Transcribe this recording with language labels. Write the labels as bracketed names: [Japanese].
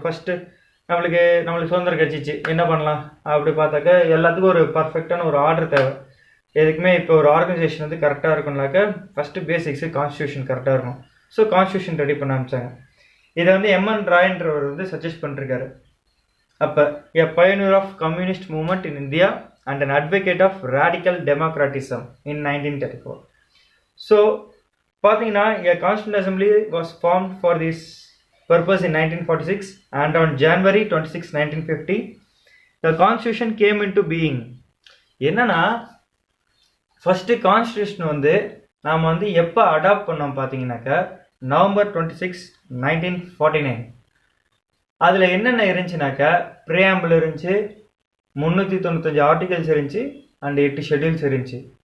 [Tamil] First நம்மளுக்கு சுதந்திரம் கிடச்சிச்சு. என்ன பண்ணலாம் அப்படி பார்த்தாக்கா எல்லாத்துக்கும் ஒரு பர்ஃபெக்டான ஒரு ஆர்டர் தேவை. எதுக்குமே இப்போ ஒரு ஆர்கனைசேஷன் வந்து கரெக்டாக இருக்கும்னாக்கா ஃபஸ்ட்டு பேசிக்ஸு கான்ஸ்டியூஷன் கரெக்டாக இருக்கும். ஸோ கான்ஸ்டியூஷன் ரெடி பண்ண ஆரம்பித்தாங்க. இதை வந்து M.N. ராயன்றவர் வந்து சஜஸ்ட் பண்ணிருக்காரு. அப்போ [English] a pioneer of communist movement in India and an advocate of radical democratism in 1934. So [Tamil] பார்த்தீங்கன்னா [English] a constitutional assembly was formed for this purpose in 1946 and on January 26, 1950 the constitution came into being. [Tamil] என்னன்னா first constitution வந்து நாம் வந்து எப்போ adapt பண்ணோம் பார்த்தீங்கன்னாக்கா November 26, 1949. அதில் என்னென்ன இருந்துச்சுனாக்கா ப்ரியாம்பிள் இருந்துச்சு, 395 ஆர்டிகல்ஸ் இருந்துச்சு அண்ட் 8 ஷெட்யூல்ஸ் இருந்துச்சு.